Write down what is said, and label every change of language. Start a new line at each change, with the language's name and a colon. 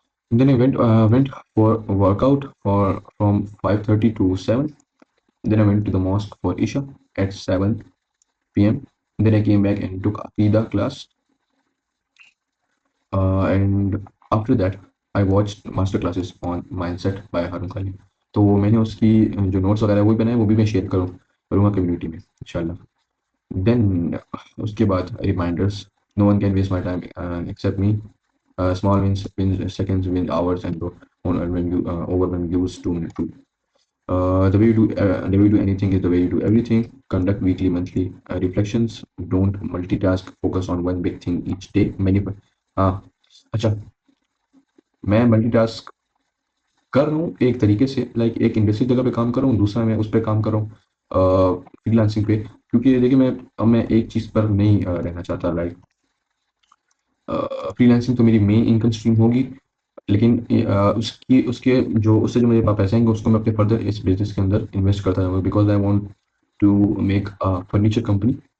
English: Then I went for a workout for from 5:30 to 7. Then I went to the mosque for Isha at 7 p.m. Then I came back and took Aqidah class. And after that, I watched master classes on mindset by Harun Khalil.
Hindi: तो मैंने उसकी जो notes वगैरह वो भी बनाए, वो भी मैं शेयर करूँगा कम्युनिटी में इंशाल्लाह।
English: then
Hindi: उसके बाद
English: Reminders, no one can waste my time except me, small wins seconds, win hours, and on when you over when you use 2 minutes. The way you do anything is the way you do everything. Conduct weekly, monthly reflections. Don't multitask. Focus on one big thing each day.
Hindi: हाँ, अच्छा, मैं multitask कर रहा हूँ एक तरीके से, like एक इंडस्ट्री जगह पे काम कर रहा हूँ, दूसरा मैं उस पे काम कर रहा हूँ फ्रीलांसिंग पे, क्योंकि देखिए मैं एक चीज़ पर नहीं रहना चाहता, लाइक फ्रीलांसिंग तो मेरी मेन इनकम स्ट्रीम होगी, लेकिन उसकी उसके जो उससे जो मेरे पास पैसे आएंगे उसको मैं अपने फर्दर इस बिजनेस के अंदर इन्वेस्ट करता जाऊँगा,
English: Because I want to make a furniture company.